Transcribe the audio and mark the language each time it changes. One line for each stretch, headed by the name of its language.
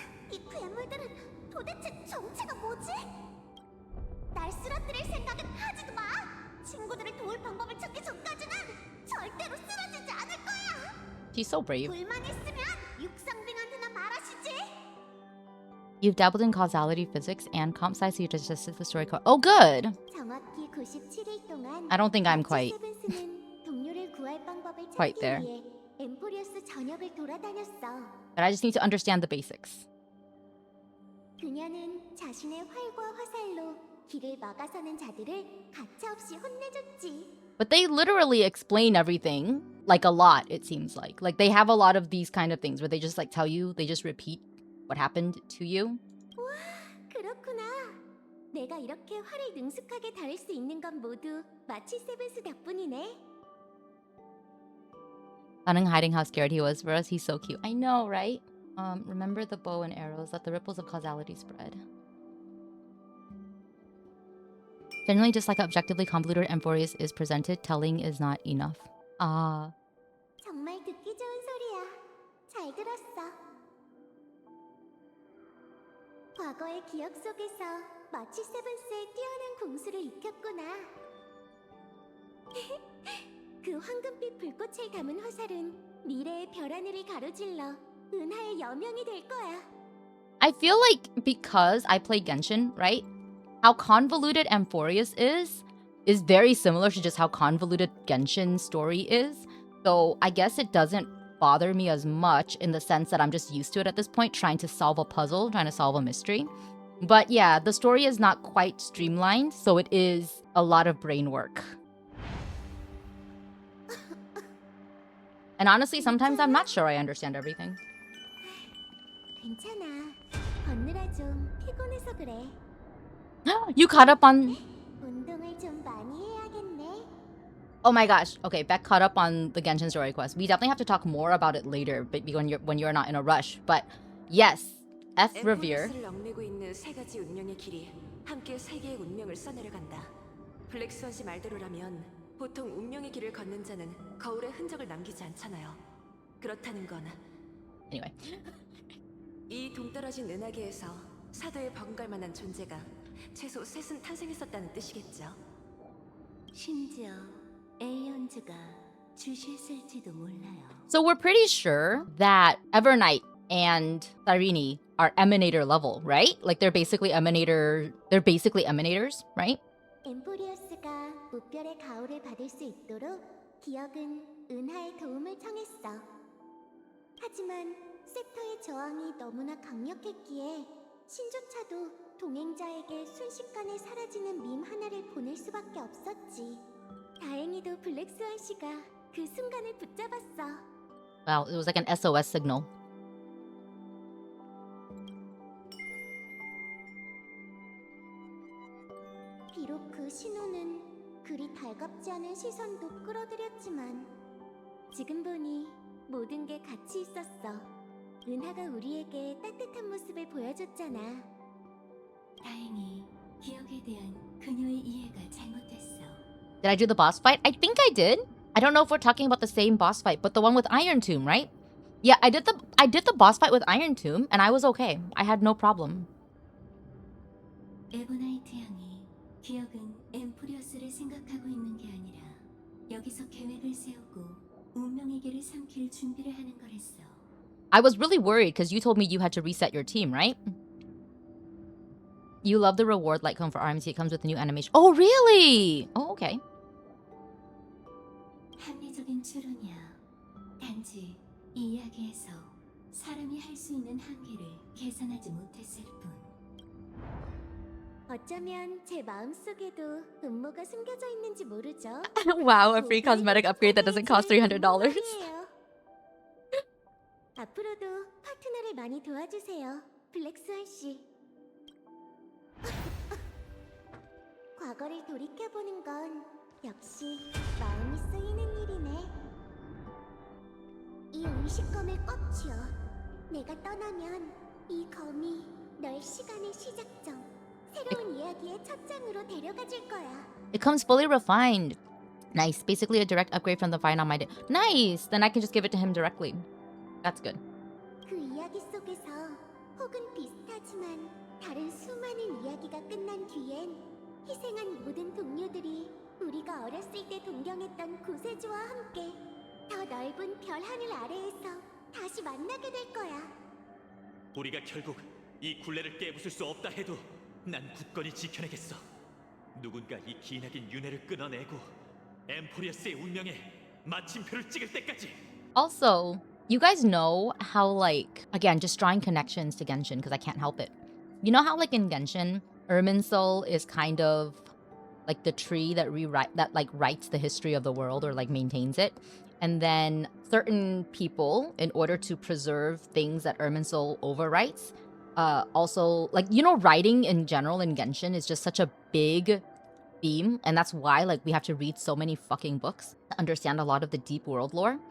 Korean: 이 괴물들은 도대체 정체가 뭐지? 날 쓰러뜨릴 생각은 하지도 마. 친구들을 도울 방법을 찾기 전까지는 절대로 쓰러지지 않을 거야.
English: She's so brave.
Korean: 불만 있으면 육상兵한테나 말하시지.
English: You've dabbled in causality physics and comp sci, so you just tested the story code. Oh, good.
Korean: 정확히 97일 동안
English: I don't think I'm quite
Korean: 세븐스는 동료를 구할 방법을
English: quite
Korean: 찾기
English: there.
Korean: 위해 엠포리어스 전역을 돌아다녔어.
English: But I just need to understand the basics.
Korean: 그녀는 자신의 활과 화살로 길을 막아서는 자들을 가차없이 혼내줬지.
English: But they literally explain everything, like a lot, it seems like. Like they have a lot of these kind of things where they just like tell you, they just repeat what happened to you.
Korean: 와, 그렇구나. 내가 이렇게 활을 능숙하게 다룰 수 있는 건 모두 마치 세븐스 덕분이네.
English: Danhung hiding how scared he was for us. He's so cute. I know, right? Remember the bow and arrows. Let the ripples of causality spread. Generally, just like how objectively convoluted Amphoreus is presented, telling is not enough. Ah.
Korean: 정말 듣기 좋은 소리야. 잘 들었어. 과거의 기억 속에서 마치 세븐스의 뛰어난 공수를 익혔구나. 그 황금빛 불꽃을 담은 화살은 미래의 별 하늘을 가로질러 은하의 여명이 될 거야.
English: I feel like because I play Genshin, right? How convoluted Amphoreus is very similar to just how convoluted Genshin's story is. So I guess it doesn't bother me as much in the sense that I'm just used to it at this point, trying to solve a puzzle, trying to solve a mystery. But yeah, the story is not quite streamlined, so it is a lot of brain work. And honestly, sometimes I'm not sure I understand everything.
Korean: 괜찮아. 걷느라 좀 피곤해서 그래.
English: You caught up on...
Korean: 운동을 좀 많이 해야겠네.
English: Oh my gosh. Okay, Beck caught up on the Genshin story quest. We definitely have to talk more about it later, but when you're not in a rush. But yes, F Revere.
Korean: 앰포리우스를 얽매고 있는 세 가지 운명의 길이 함께 세 개의 운명을 써내려간다. 블랙스완 씨 말대로라면 보통 운명의 길을 걷는 자는 거울에 흔적을 남기지 않잖아요. 그렇다는 건
English: Anyway.
Korean: 이 동떨어진 은하계에서 사도에 버금갈 만한 존재가 최소 셋은 탄생했었다는 뜻이겠죠. 심지어 에이언즈가 주실쓸지도 몰라요.
English: So we're pretty sure that Evernight and Cyrene are emanator level, right? Like they're basically emanators, right?
Korean: 엠포리어스가 무별의 가호를 받을 수 있도록 기억은 은하의 도움을 청했어. 하지만 셉터의 저항이 너무나 강력했기에 신조차도 동행자에게 순식간에 사라지는 밈 하나를 보낼 수밖에 없었지. 다행히도 블랙스완 씨가 그 순간을 붙잡았어.
English: Wow, it was like an SOS signal.
Korean: 비록 그 신호는 그리 달갑지 않은 시선도 끌어들였지만 지금 보니 모든 게 같이 있었어. 은하가 우리에게 따뜻한 모습을 보여줬잖아. 다행히 기억에 대한 그녀의 이해가 잘못됐어.
English: Did I do the boss fight? I think I did. I don't know if we're talking about the same boss fight, but the one with Iron Tomb, right? Yeah, I did the boss fight with Iron Tomb, and I was okay. I had no problem.
Korean: 에보나이트 양이 기억은 엠포리어스를 생각하고 있는 게 아니라 여기서 계획을 세우고 운명의 길을 삼킬 준비를 하는 거랬어.
English: I was really worried because you told me you had to reset your team, right? You love the reward like come for RMC. It comes with a new animation. Oh, really? Oh, okay.
Korean: 합리적인 추론이야. 단지 이 이야기에서 사람이 할 수 있는 한계를 계산하지 못했을 뿐. 어쩌면 제 마음속에도 음모가 숨겨져 있는지 모르죠.
English: Wow, a free cosmetic upgrade that doesn't cost $300.
Korean: 앞으로도 파트너를 많이 도와주세요, 블랙스완 씨. 과거를 돌이켜보는 건 역시 마음이 쓰이는 일이네. 이 의식검을 꽉 쥐어. 내가 떠나면 이 검이 널 시간의 시작점, 새로운 이야기의 첫 장으로 데려가줄 거야.
English: It comes fully refined. Nice. Basically a direct upgrade from the find on my day. Nice. Then I can just give it to him directly. That's good.
Korean: 그 이야기 속에서 혹은 비슷하지만 다른 수많은 이야기가 끝난 뒤엔 희생한 모든 동료들이 우리가 어렸을 때 동경했던 구세주와 함께 더 넓은 별 하늘 아래에서 다시 만나게 될 거야. 우리가 결국 이 굴레를 깨부술 수 없다 해도 난 굳건히 지켜내겠어. 누군가 이 기나긴 윤회를 끊어내고 엠포리어스의 운명에 마침표를 찍을 때까지.
English: Also, you guys know how, like, again, just drawing connections to Genshin because I can't help it. You know how, like, in Genshin, Irminsul is kind of like the tree that writes the history of the world or like maintains it. And then certain people, in order to preserve things that Irminsul overwrites, also, like, you know, writing in general in Genshin is just such a big theme, and that's why, like, we have to read so many fucking books to understand a lot of the deep world lore.